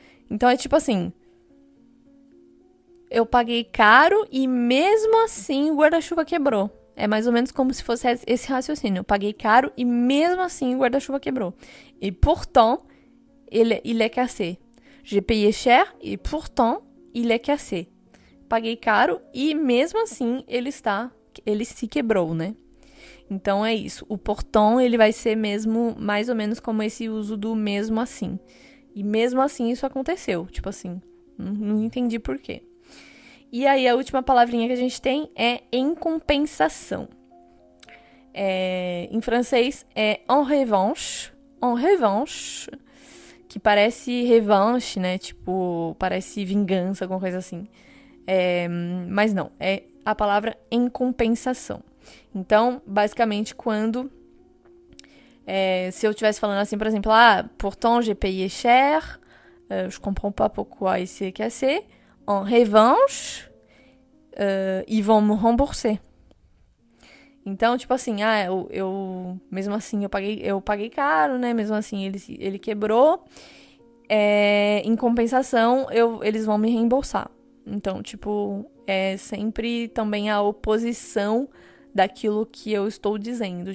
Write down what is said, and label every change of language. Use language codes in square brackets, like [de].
[pt] Então, é tipo assim, eu paguei caro e mesmo assim o guarda-chuva quebrou. É mais ou menos como se fosse esse raciocínio. Eu paguei caro e mesmo assim o guarda-chuva quebrou. [fr] E pourtant, il est cassé. J'ai payé cher et pourtant, il est cassé. [pt] Paguei caro e mesmo assim ele se quebrou, né? Então é isso. O pourtant, ele vai ser mesmo mais ou menos como esse uso do mesmo assim. E mesmo assim isso aconteceu. Tipo assim, não entendi por quê. E aí a última palavrinha que a gente tem é em compensação. Em francês é en revanche. En revanche, que parece revanche, né? Tipo, parece vingança, alguma coisa assim. Mas não, é a palavra em compensação. Então, basicamente, quando... se eu estivesse falando assim, por exemplo, [fr] pourtant j'ai payé cher, je comprends pas pourquoi il s'est cassé. En revanche, ils vont me rembourser. [pt] Então, tipo assim, eu mesmo assim eu paguei caro, né? Mesmo assim ele quebrou. Em compensação, eles vão me reembolsar. Então, tipo, é sempre também a oposição daquilo que eu estou dizendo.